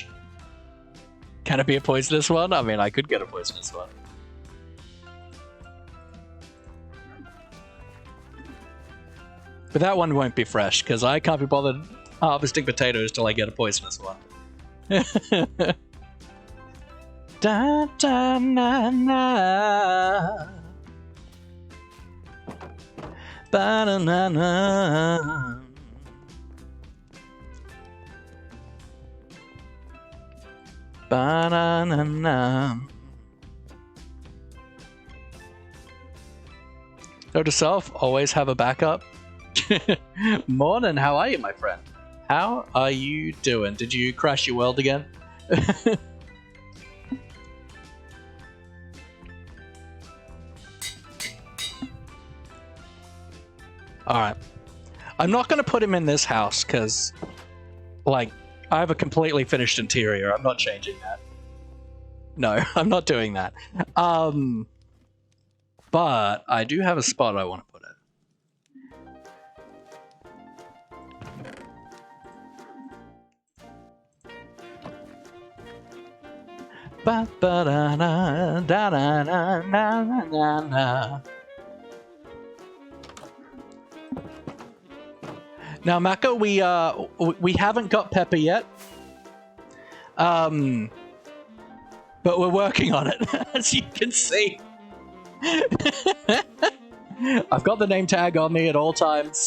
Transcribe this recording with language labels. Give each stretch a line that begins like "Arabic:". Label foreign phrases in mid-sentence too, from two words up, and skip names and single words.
English: Can it be a poisonous one? I mean, I could get a poisonous one. But that one won't be fresh, because I can't be bothered harvesting potatoes till I get a poisonous one. Da, da, na, na. Ba-na-na-na. Ba-na-na-na. Note to self, always have a backup. Morning, how are you, my friend? How are you doing? Did you crash your world again? Alright. I'm not going to put him in this house, because, like, I have a completely finished interior. I'm not changing that. No, I'm not doing that. But I do have a spot I want to put it. Ba-ba-da-da-da-da-da-da-da. Now, Maka, we haven't got Pepper yet. But we're working on it, as you can see. I've got the name tag on me at all times.